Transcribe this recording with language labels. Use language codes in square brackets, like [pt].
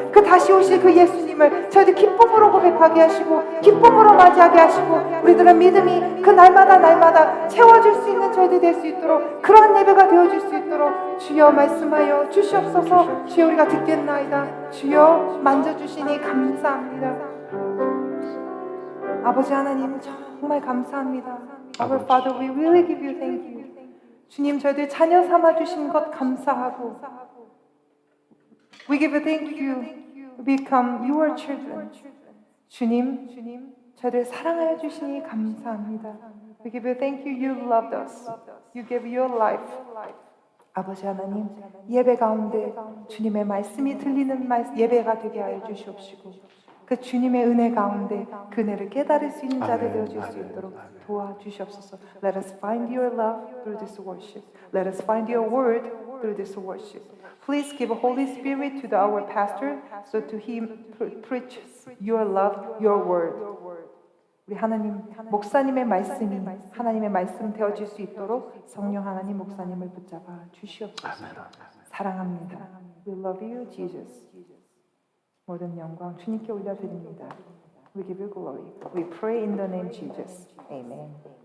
[ko] 그 다시 오실 그 예수님을 저희들 기쁨으로 고백하게 하시고 기쁨으로 맞이하게 하시고 우리들의 믿음이 그 날마다 채워줄 수 있는 저희들이 될 수 있도록 그런 예배가 되어줄 수 있도록 주여 말씀하여 주시옵소서. 주여 우리가 듣겠나이다. 주여 만져주시니 감사합니다. 아버지 하나님 정말 감사합니다. [en] Our Father, we really give you thank you. [ko] 주님 저희들 자녀 삼아주신 것 감사하고 [en] We give you thank you. We become your children. [ko] 주님 저희들 사랑하여 주시니 감사합니다. [en] We give you thank you. You loved us. You gave your life. [ko] 아버지 하나님 예배 가운데 주님의 말씀이 들리는 예배가 되게 하여 주시옵시고 그 주님의 은혜 가운데 그 은혜를 깨달을 수 있는 자들 되어줄 수 있도록 도와주시옵소서. [en] Let us find your love through this worship. Let us find your word through this worship. Please give Holy Spirit to our pastor so to him preach your love, your word. [ko] 우리 하나님 목사님의 말씀이 하나님의 말씀 되어질 수 있도록 성령 하나님 목사님을 붙잡아 주시옵소서. 사랑합니다. [en] We love you, Jesus. [ko] 모든 영광 주님께 올려드립니다. [en] We give you glory. We pray in the name Jesus. Amen.